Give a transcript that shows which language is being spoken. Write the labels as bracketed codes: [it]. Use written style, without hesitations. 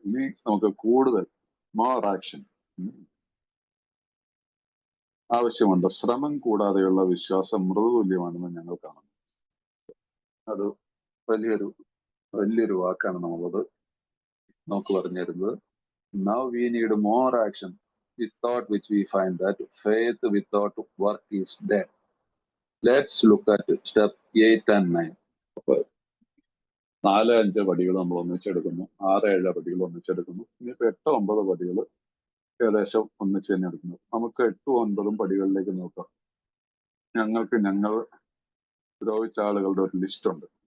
[ml] ഇനി നമുക്ക് കൂടുതൽ [en] more action [ml] ആവശ്യമുണ്ട്. ശ്രമം കൂടാതെയുള്ള വിശ്വാസം മൃദുതുല്യമാണെന്ന് ഞങ്ങൾ കാണുന്നു. അത് വലിയൊരു വാക്കാണ് നമുക്ക് പറഞ്ഞു തരുന്നത്. [en] Now we need more action, without which we find that faith without work is dead. Let's look at step 8 and 9. [ml] 4-5 പടികൾ നമ്മൾ ഒന്നിച്ചെടുക്കുന്നു, 6-7 പടികൾ ഒന്നിച്ചെടുക്കുന്നു. ഇനിയിപ്പോ 8-9 പടികൾ ഏകദേശം ഒന്നിച്ച് തന്നെ എടുക്കുന്നു. നമുക്ക് 8-9 പടികളിലേക്ക് നോക്കാം. ഞങ്ങൾ ദ്രോഹിച്ച ആളുകളുടെ ഒരു ലിസ്റ്റ് ഉണ്ട്.